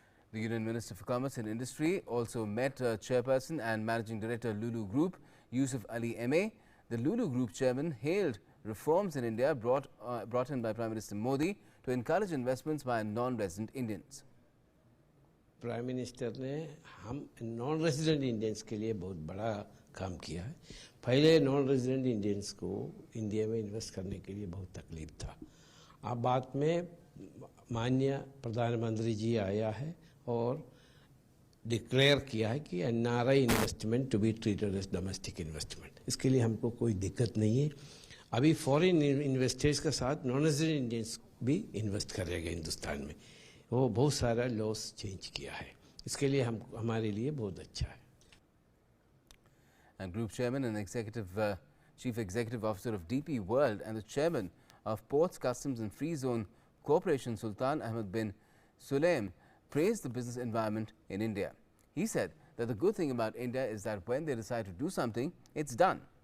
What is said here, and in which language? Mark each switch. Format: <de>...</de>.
<en>The Union Minister for Commerce and Industry also met Chairperson and Managing Director Lulu Group, Yusuf Ali M.A. The Lulu Group Chairman hailed reforms in India brought in by Prime Minister Modi to encourage investments by non-resident Indians.</en> <hi>Prime minister ने हम non resident Indians के लिए बहुत बड़ा काम किया है। पहले नॉन रेजिडेंट इंडियंस को इंडिया में इन्वेस्ट करने के लिए बहुत तकलीफ था। अब बाद में माननीय प्रधानमंत्री जी आया है और डिक्लेयर किया है कि</hi> <en>NRI investment to be treated as domestic investment.</en> <hi>इसके लिए हमको कोई दिक्कत नहीं है। अभी फॉरेन इन्वेस्टर्स के साथ नॉन रेजिडेंट इंडियंस भी इन्वेस्ट करेगा हिंदुस्तान में। वो बहुत सारा लॉस चेंज किया है। इसके लिए हमारे लिए बहुत अच्छा है।</hi> <en>And Group Chairman and Chief Executive Officer of DP World and the Chairman of Ports, Customs and Free Zone Corporation, Sultan Ahmed bin Sulaim, praised the business environment in India. He said that the good thing about India is that when they decide to do something, it's done.</en>